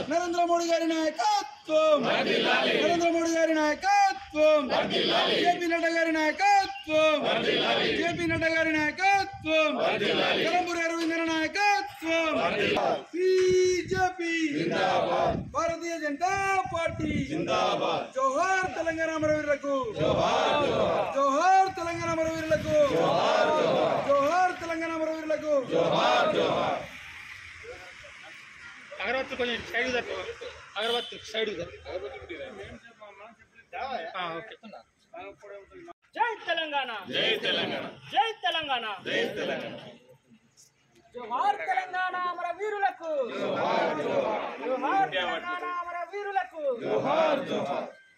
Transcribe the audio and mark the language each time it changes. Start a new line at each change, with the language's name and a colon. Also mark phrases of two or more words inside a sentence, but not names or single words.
Telugu: నరేంద్ర మోదీ గారి నాయకత్వం, నరేంద్ర మోదీ గారి నాయకత్వం, జేపీ నడ్డా గారి నాయకత్వం, జేపీ నడ్డా గారి నాయకత్వం, కలంబూరి అరవింద్ నాయకత్వం, బీజేపీ జిందాబాద్, భారతీయ జనతా పార్టీ జిందాబాద్। జోహార్ తెలంగాణ అమరవీరులకు, జోహార్ జోహార్ తెలంగాణ అమరవీరులకు, జోహార్ జోహార్ తెలంగాణ అమరవీరులకు, జోహార్ జోహార్। अगरबत्ती కొంచెం సైడ్ ద अगरबत्ती సైడ్ ద ఓకే। జై తెలంగాణ, జై తెలంగాణ, జై తెలంగాణ, జై తెలంగాణ। జోహార్ తెలంగాణ అమరవీరులకు, జోహార్ జోహార్, జోహార్ తెలంగాణ అమరవీరులకు, జోహార్ జోహార్।